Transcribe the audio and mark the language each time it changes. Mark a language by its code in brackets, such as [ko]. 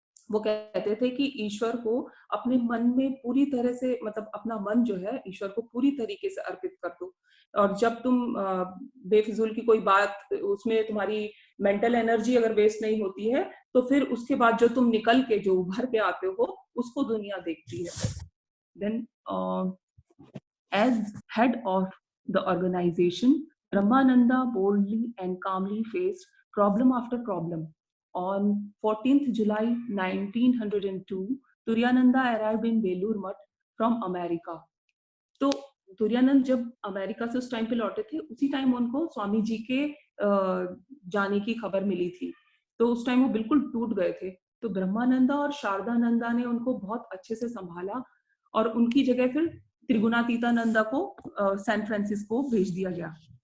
[hi] वो कहते थे कि ईश्वर को अपने मन में पूरी तरह से, मतलब अपना मन जो है ईश्वर को पूरी तरीके से अर्पित कर दो, और जब तुम बेफिजूल की कोई बात, उसमें तुम्हारी मेंटल एनर्जी अगर वेस्ट नहीं होती है, तो फिर उसके बाद जो तुम निकल के जो उभर के आते हो उसको दुनिया देखती है। [en] Then as head of the organization, Brahmananda boldly and calmly faced problem after problem. On 14th July 1902, Turyananda arrived in Belur Math from America. [hi] तो तुरानंद जब अमेरिका से उस टाइम पे लौटे थे, उसी टाइम उनको स्वामी जी के जाने की खबर मिली थी, तो उस टाइम वो बिल्कुल टूट गए थे। तो ब्रह्मानंदा और शारदानंदा ने उनको बहुत अच्छे से संभाला, और उनकी जगह फिर त्रिगुणातीतानंदा को सैन फ्रांसिस्को भेज दिया गया।